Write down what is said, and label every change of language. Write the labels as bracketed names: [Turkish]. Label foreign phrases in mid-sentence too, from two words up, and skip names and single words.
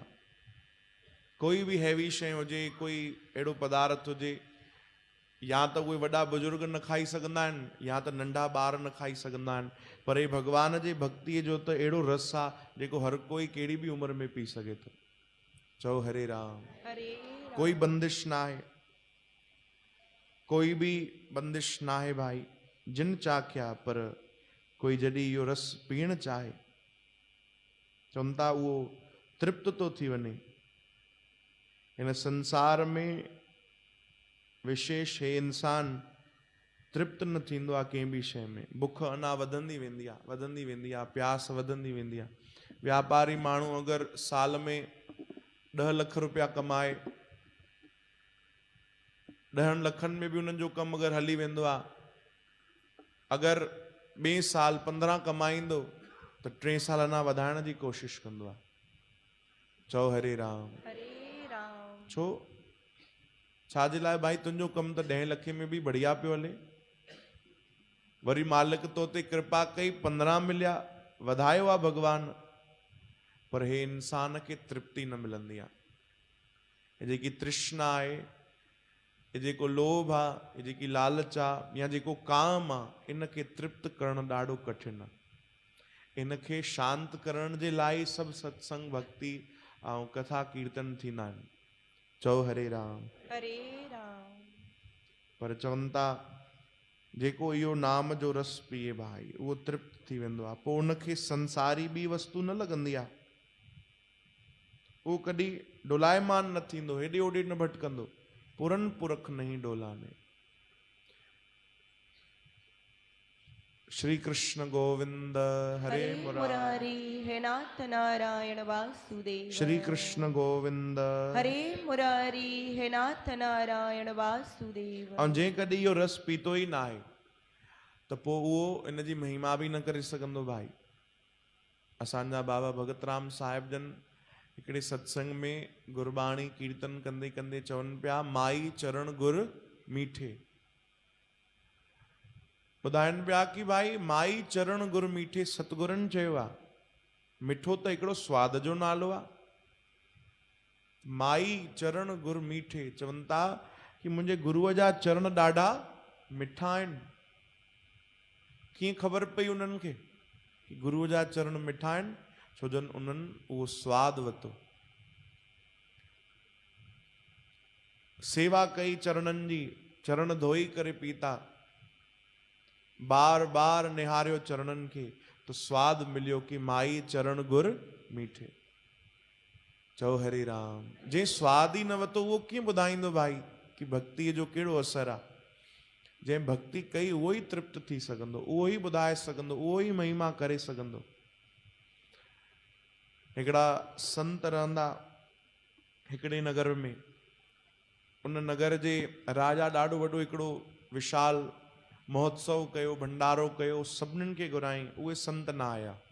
[Sindhi] कोई बि हैवी शइ हुजे, कोई अहिड़ो पदार्थ हुजे, या त उहे वॾा बुजुर्ग न खाई सघंदा आहिनि या त नंढा ॿार न खाई सघंदा आहिनि। पर हे भगवान जे भक्तीअ जो त अहिड़ो रस आहे जेको हर कोई कहिड़ी बि उमिरि में पी सघे थो। चओ हरे राम। हरे राम। कोई बंदिश ना आहे, [Hindi] कोई भी बंदिश ना है भाई। [Punjabi] ਜਿਨ ਚਾਖਿਆ, [Sindhi] पर कोई जॾहिं इहो रस पीअण चाहे, चवनि था उहो तृप्त थो थी वञे। हिन संसार में विशेष हे इंसान तृप्त न थींदो आहे कंहिं बि शइ में। बुख अञा वधंदी वेंदी आहे, वधंदी वेंदी आहे, प्यास वधंदी वेंदी आहे। व्यापारी माण्हू अगरि साल में 10 लख रुपया कमाए, 10 लखनि में बि उन्हनि जो कमु अगरि हली वेंदो आहे, अगरि ॿिए साल 15 कमाईंदो त 3 साल अञा वधाइण जी कोशिशि कंदो आहे। चओ हरे राम। हरे राम। छो? छाजे लाइ भाई? तुंहिंजो कमु त 10 लखे में बि बढ़िया पियो हले, वरी मालिक तो ते कृपा कई 15 मिलिया, वधायो आहे भगवान, पर हे इंसान खे तृप्ति न मिलंदी आहे। हे जेकी तृष्णा आहे, ये जेको लोभ आहे, ये जेकी लालच आहे, या जेको काम आहे, इनखे तृप्त करणु ॾाढो कठिन आहे। इनखे शांत करण जे लाइ सभु सत्संग भक्ति ऐं कथा कीर्तन थींदा आहिनि। चओ हरे राम। हरे राम। पर चवनि था जेको इहो नाम जो रस पिए भाई, उहो तृप्त थी वेंदो आहे। पोइ उनखे संसारी ॿी वस्तु न लॻंदी आहे, उहो कॾहिं डोलायमान न थींदो, हेॾे होॾे न भटकंदो। [Punjabi] ਪੁਰਨ ਪੁਰਖ ਨਹੀਂ ਡੋਲਾਨੇ। [Sanskrit] श्री कृष्ण गोविंद हरे मुरारी, हे नाथ नारायण वासुदेव। श्री कृष्ण गोविंद हरे मुरारी, हे नाथ नारायण वासुदेव। [Sindhi] ऐं जंहिं कॾहिं इहो रस पीतो ई न आहे त पोइ उहो इन जी महिमा बि न करे सघंदो भाई। असांजा बाबा भगत राम साहिब जन हिकिड़े सत्संग में गुरबाणी कीर्तन कंदे कंदे चवनि पिया, [Punjabi] ਮਾਈ ਚਰਣ ਗੁਰ ਮੀਠੇ। [Sindhi] ॿुधाइनि पिया कि भाई [Punjabi] ਮਾਈ ਚਰਣ ਗੁਰ ਮੀਠੇ, [Sindhi] सतगुरनि चयो आहे। मिठो त हिकिड़ो स्वाद जो नालो आहे। [Punjabi] ਮਾਈ ਚਰਣ ਗੁਰ ਮੀਠੇ, [Sindhi] चवनि था कि मुंहिंजे गुरुअ जा चरण ॾाढा मिठा आहिनि। कीअं ख़बर पई उन्हनि खे कि गुरुअ जा चरण मिठा आहिनि? छो जन उन्हनि उहो स्वादु वरितो, सेवा कई चरणनि जी, चरण धोई करे पीता, बार बार निहारियो चरणनि खे, तो स्वादु मिलियो कि [Punjabi] ਮਾਈ ਚਰਣ ਗੁਰ ਮੀਠੇ। [Sindhi] चओ हरे राम। जंहिं स्वादु ई न वरितो उहो कीअं ॿुधाईंदो भाई कि भक्तीअ जो कहिड़ो असरु आहे? जंहिं भक्ति कई उहो ई तृप्त थी सघंदो, उहो ई ॿुधाए सघंदो, उहो ई महिमा करे सघंदो। हिकिड़ा संत रहंदा हिकिड़े नगर में, उन नगर जे राजा ॾाढो वॾो हिकिड़ो विशाल महोत्सव कयो, भंडारो कयो, सभिनीनि खे घुराई, उहे संत न आया।